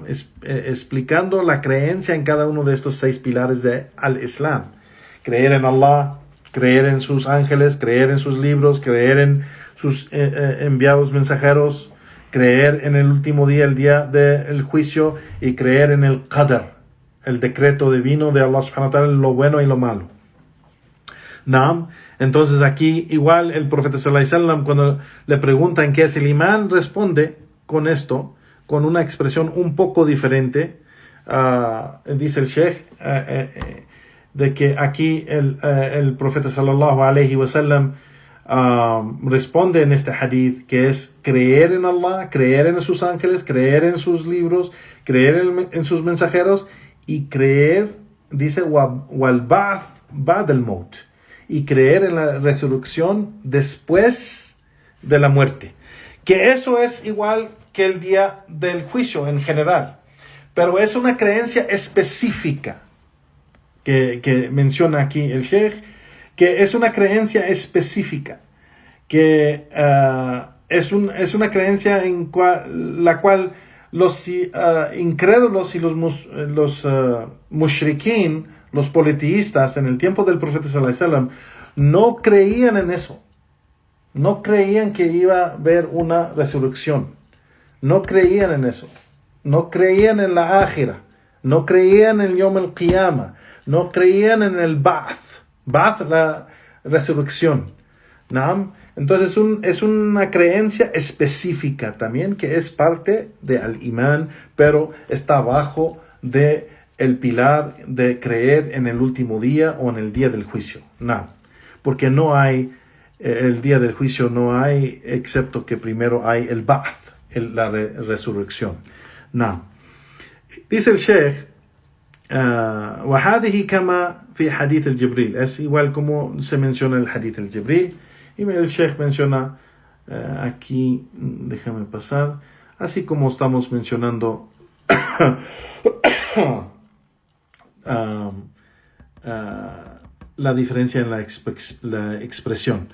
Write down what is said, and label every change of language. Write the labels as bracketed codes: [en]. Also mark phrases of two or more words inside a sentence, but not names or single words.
[es] Explicando la creencia en cada uno de estos 6 pilares de al Islam. Creer en Allah, creer en sus ángeles, creer en sus libros, creer en sus enviados mensajeros, creer en el último día, el día del juicio, y creer en el qadar, el decreto divino de Allah [ar] سبحانه وتعالى, [es] lo bueno y lo malo. ¿No? Entonces aquí igual el profeta [ar] صلى الله عليه وسلم, [es] cuando le preguntan qué es el imán, responde con esto, con una expresión un poco diferente. Dice el Sheikh de que aquí el profeta [ar] صلى الله عليه وسلم [es] responde en este hadith, que es creer en Allah, creer en sus ángeles, creer en sus libros, creer en sus mensajeros, y creer, dice, [ar] والبعث بعد الموت, [es] y creer en la resurrección después de la muerte. Que eso es igual que el día del juicio en general, pero es una creencia específica que menciona aquí el Sheikh, que es una creencia específica, que es una creencia en la cual los incrédulos y los mushrikin, los politeístas en el tiempo del profeta [ar] صلى الله عليه وسلم, [es] no creían en eso. No creían que iba a haber una resurrección. No creían en eso. No creían en la ákhira. No creían en el [ar] يوم القيامة. [es] No creían en el Ba'th. Ba'th, la resurrección. ¿No? Entonces es una creencia específica también que es parte del imán, pero está abajo de el pilar de creer en el último día o en el día del juicio. No, porque no hay, el día del juicio no hay, excepto que primero hay el ba'ath, la resurrección. No. Dice el Sheikh, [ar] وهذه كما في حديث الجبريل, [es] es igual como se menciona el hadith el Jibril, y el Sheikh menciona aquí, déjame pasar, así como estamos mencionando la diferencia en la expresión.